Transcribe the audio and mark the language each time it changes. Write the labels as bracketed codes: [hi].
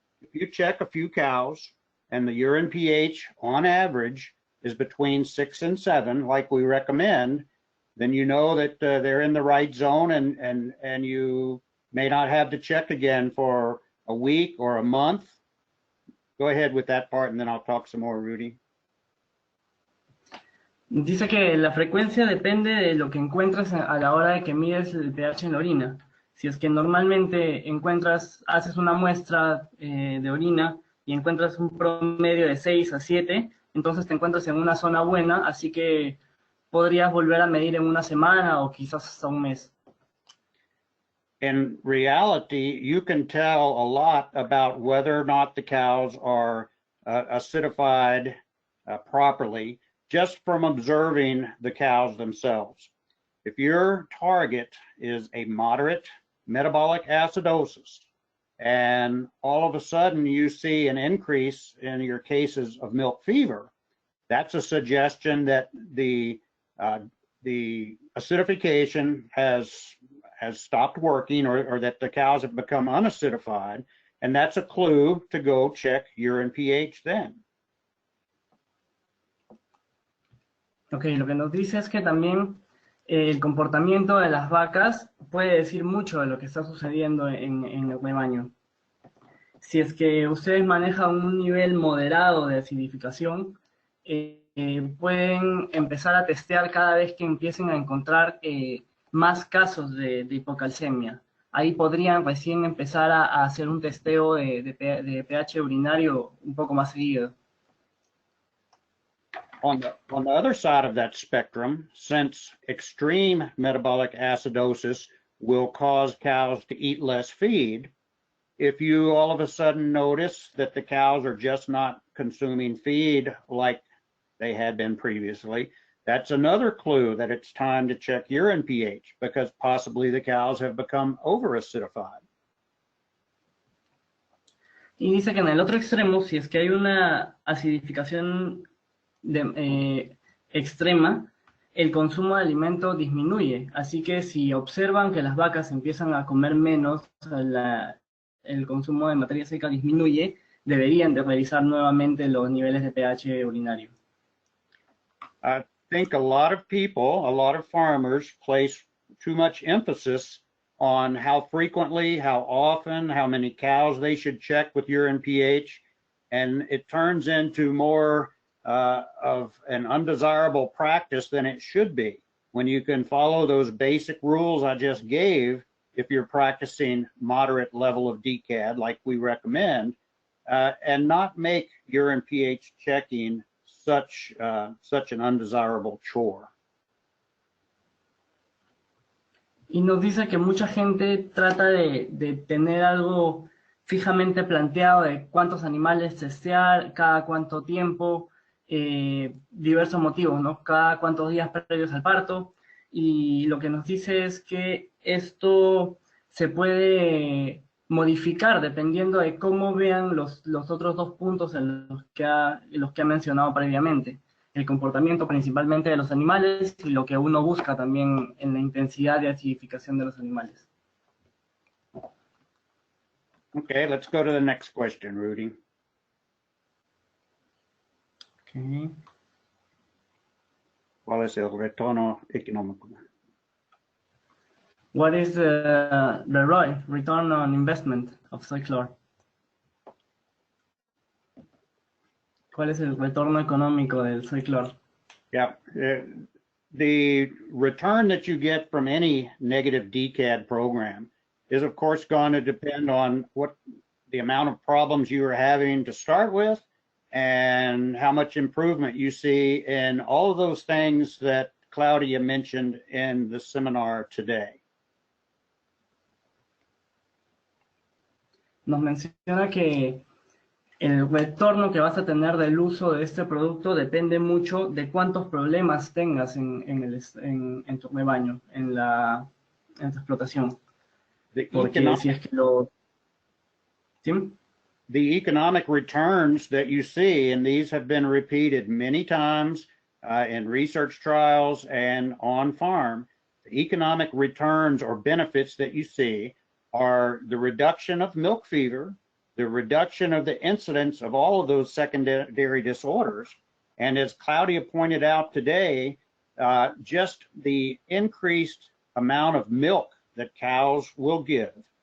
[en] If you check a few cows and the urine pH on average is between 6 and 7, like we recommend, then you know that they're in the right zone, and you may not have to check again for a week or a month. Go ahead with that part, and then I'll talk some more, Rudy. [es] Dice que la frecuencia depende de lo que encuentras a la hora de que mides el pH en la orina. Si es que normalmente haces una muestra de orina y encuentras un promedio de 6 a 7, entonces te encuentras en una zona buena, así que podrías volver a medir en una semana o quizás hasta un mes. [en] In reality, you can tell a lot about whether or not the cows are acidified properly just from observing the cows themselves. If your target is a moderate metabolic acidosis, and all of a sudden you see an increase in your cases of milk fever, that's a suggestion that the acidification has stopped working, or that the cows have become unacidified, and that's a clue to go check urine pH then. [es] Ok, lo que nos dice es que también el comportamiento de las vacas puede decir mucho de lo que está sucediendo en el rebaño. Si es que ustedes manejan un nivel moderado de acidificación, pueden empezar a testear cada vez que empiecen a encontrar más casos de hipocalcemia. Ahí podrían recién empezar a hacer un testeo de pH urinario un poco más seguido. [en] On the other side of that spectrum, since extreme metabolic acidosis will cause cows to eat less feed, if you all of a sudden notice that the cows are just not consuming feed like they had been previously, that's another clue that it's time to check urine pH, because possibly the cows have become over-acidified. [es] Y dice que en el otro extremo, si es que hay una acidificación extrema, el consumo de alimento disminuye. Así que si observan que las vacas empiezan a comer menos, el consumo de materia seca disminuye, deberían de revisar nuevamente los niveles de pH urinario. [en] I think a lot of people, a lot of farmers place too much emphasis on how frequently, how often, how many cows they should check with urine pH, and it turns into more of an undesirable practice than it should be. When you can follow those basic rules I just gave, if you're practicing moderate level of DCAD like we recommend, and not make urine pH checking such an undesirable chore. [es] Y nos dice que mucha gente trata de tener algo fijamente planteado de cuántos animales testear, cada cuánto tiempo, diversos motivos, ¿no? Cada cuántos días previos al parto. Y lo que nos dice es que esto se puede modificar dependiendo de cómo vean los otros dos puntos en los que ha mencionado previamente. El comportamiento principalmente de los animales y lo que uno busca también en la intensidad de acidificación de los animales. [en] Okay, let's go to the next question, Rudy. Okay. [es] ¿Cuál es el retorno económico? [en] What is the ROI, return on investment, of Soyclor? [es] ¿Cuál es el retorno económico del Soyclor? [en] Yeah, the return that you get from any negative DCAD program is of course going to depend on what the amount of problems you are having to start with and how much improvement you see in all of those things that Claudia mentioned in the seminar today. [es] Nos menciona que el retorno que vas a tener del uso de este producto depende mucho de cuántos problemas tengas en tu rebaño, en tu explotación. Porque si es que ¿sí? [en] The economic returns that you see, and these have been repeated many times in research trials and on farm, the economic returns or benefits that you see are the reduction of milk fever, the reduction of the incidence of all of those secondary disorders, and as Claudia pointed out today, just the increased amount of milk that cows will give.